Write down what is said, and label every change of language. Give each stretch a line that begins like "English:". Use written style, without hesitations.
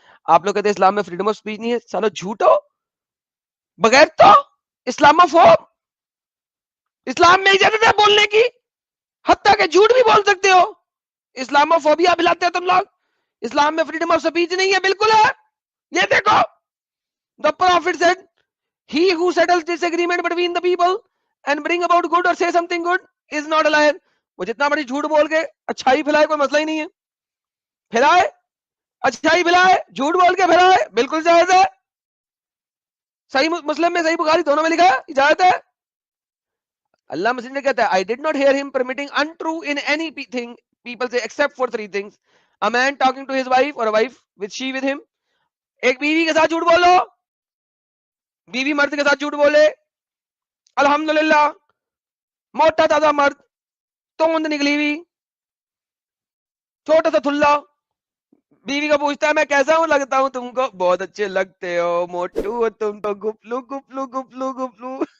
Urdu: آپ لوگ کہتے ہیں اسلام میں فریڈم آف اسپیچ نہیں ہے، سالو جھوٹ ہو بغیر تو اسلام فوب. اسلام میں اجازت ہے بولنے کی، حتیٰ کہ جھوٹ بھی بول سکتے ہو. اسلام فوبیا پلاتے ہو تم لوگ. اسلام میں فریڈم آف اسپیچ نہیں ہے، بالکل ہے. یہ دیکھو
English: the prophet said he who settles disagreement between the people and bring about good or say something good is not a liar.
Urdu: وہ جتنا بڑی جھوٹ بول کے اچھائی پھیلائے کوئی مسئلہ ہی نہیں ہے. پھیلائے اچھائی پھیلائے، جھوٹ بول کے پھیلائے، بالکل جائز ہے. صحیح مسلم میں صحیح بخاری دونوں میں لکھا ہے اجازت ہے. اللہ مسلم نے کہتا ہے
English: I did not hear him permitting untrue in anything people say except for 3 things: a man talking to his wife or a wife with she with him.
Urdu: ایک بیوی کے ساتھ جھوٹ بولو، بیوی مرد کے ساتھ جھوٹ بولے، الحمدللہ موٹا تازہ مرد، توند نکلی ہوئی، چھوٹا سا تھلا، بیوی کو پوچھتا ہے میں کیسا ہوں، لگتا ہوں تم کو، بہت اچھے لگتے ہو، موٹو ہو تم تو، گپلو گپلو گپلو گپلو.